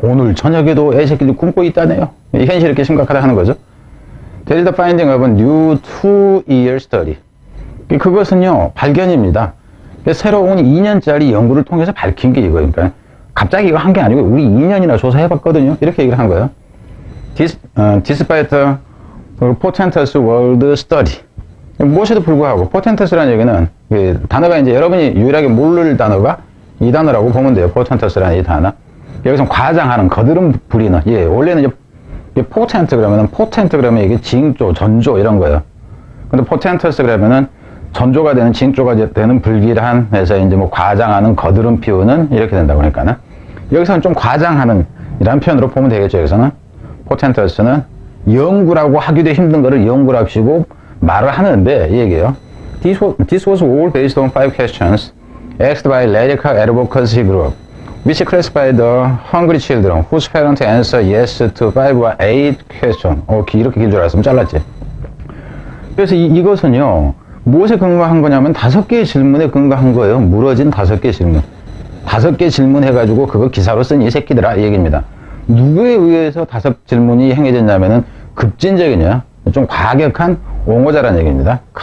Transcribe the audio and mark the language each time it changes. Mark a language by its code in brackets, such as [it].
[ko] 오늘 저녁에도 애새끼들이 굶고 있다네요. 현실이 이렇게 심각하다 하는 거죠. [en] That is the finding of a new 2-year study. [ko] 그것은요, 발견입니다. 새로운 2년짜리 연구를 통해서 밝힌 게 이거예요. 그러니까 갑자기 이거 한 게 아니고 우리 2년이나 조사해봤거든요. 이렇게 얘기를 한 거예요. [en] Despite the portentous world study. [ko] 무엇에도 불구하고 portentous라는 얘기는 단어가 이제 여러분이 유일하게 모를 단어가 이 단어라고 보면 돼요. portentous라는 이 단어. 여기서 과장하는, 거드름 부리는. 원래는 이제 potent 그러면 이게 징조, 전조 이런 거예요. 근데 portentous 그러면은 전조가 되는, 징조가 되는 불길한 해서 이제 뭐 과장하는, 거드름 피우는 이렇게 된다고 그러니까는 여기서는 좀 과장하는 이라는 표현으로 보면 되겠죠. 여기서는 portentous는 연구라고 하기도 힘든 거를 연구랍시고 말을 하는데 이 얘기예요. [en] This was all based on 5 questions asked by radical advocacy group which classified the hungry children whose parents answer yes to 5 or 8 questions. [ko] 이렇게 길 줄 알았으면 잘랐지. 그래서 이것은요, 무엇에 근거한 거냐면 5개의 질문에 근거한 거예요. 물어진 5개의 질문. 5개 질문해가지고 그거 기사로 쓴 이 새끼들아, 이 얘기입니다. 누구에 의해서 5질문이 행해졌냐면은 급진적이냐, 좀 과격한 옹호자라는 얘기입니다.